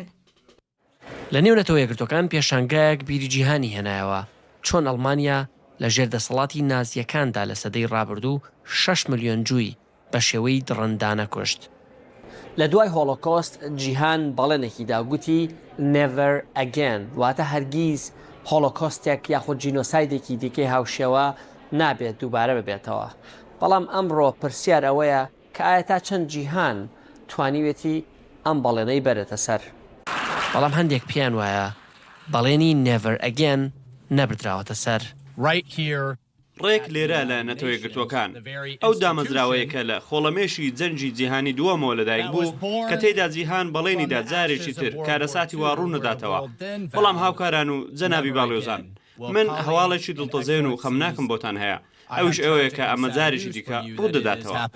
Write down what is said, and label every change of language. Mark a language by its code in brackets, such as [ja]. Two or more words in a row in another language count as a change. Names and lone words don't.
[ckb] لە نێو نەتەوە یەکگرتوەکان پێشانگایەک بیری جیهانی هێنایەوە چۆن ئەڵمانیا لە ژێردەسەڵاتی نازیەکاندا لە سەدەی ڕابردوو 6 ملیۆن جووی بە شێوەی دڕندانە کوشت. لە دوای هۆڵۆکۆست جیهان بەڵێنێکی داگوتی [en] never again [ckb] واتە هەرگیز هۆڵۆکۆستێک یاخود جینۆسایدێکی دیکەی هاوشێوە نابێت دووبارە ببێتەوە. بەڵام ئەمڕۆ پرسیار ئەوەیە کە ئایا تا چەند جیهان توانیوێتی ئەم بەڵێنەی بەرێتە سەر. بەڵام هەندێک پیان وایە بەڵێنی [en] never again [ckb] نەبردراوەتە سەر. ڕێک لێرە لە نەتەوە یەکگرتوەکان ئەو دامەزراوەیە کە لە خۆڵەمێشی جەنجی جیهانی دووەمەوە لەدایک بوو کە تێیدا جیهان بەڵێنیدا جارێکی تر کارەساتی وا ڕوو نەداتەوە. بەڵام هاوکاران و جەنابی باڵێۆزان من هەواڵێکی دڵتەزێن و خەمناکم بۆتان هەیە ئەوش ئەوەیە کە ئەمە جارێکی دیکە ڕوو دەداتەوە.